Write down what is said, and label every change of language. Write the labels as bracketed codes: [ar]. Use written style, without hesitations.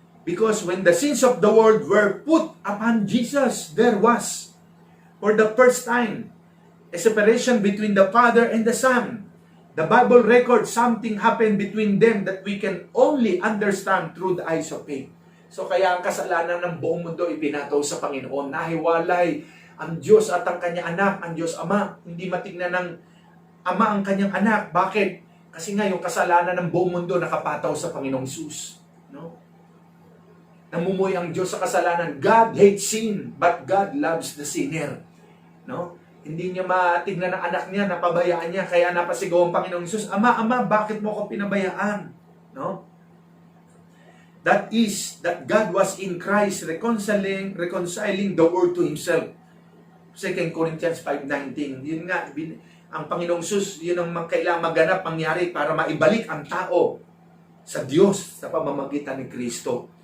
[en] Because when the sins of the world were put upon Jesus, there was, for the first time, a separation between the Father and the Son. The Bible records something happened between them that we can only understand through the eyes of faith. [tl] So kaya ang kasalanan ng buong mundo ipinataw sa Panginoon. Nahiwalay ang Diyos at ang kanyang anak, ang Diyos Ama. Hindi matignan ng Ama ang kanyang anak. Bakit? Kasi nga yung kasalanan ng buong mundo nakapataw sa Panginoong Sus. No? Namumuhay ang Diyos sa kasalanan. [en] God hates sin, but God loves the sinner. [tl] No? Hindi niya matignan ng anak niya, napabayaan niya, kaya napasigaw ang Panginoong Sus, Ama, Ama, bakit mo ako pinabayaan? No? [en] That is, that God was in Christ reconciling the world to Himself. 2 Corinthians 5:19. [tl] Yun nga, ang Panginoong Sus, yun ang kailangang maganap, mangyari para maibalik ang tao sa Diyos sa pamamagitan ni Kristo.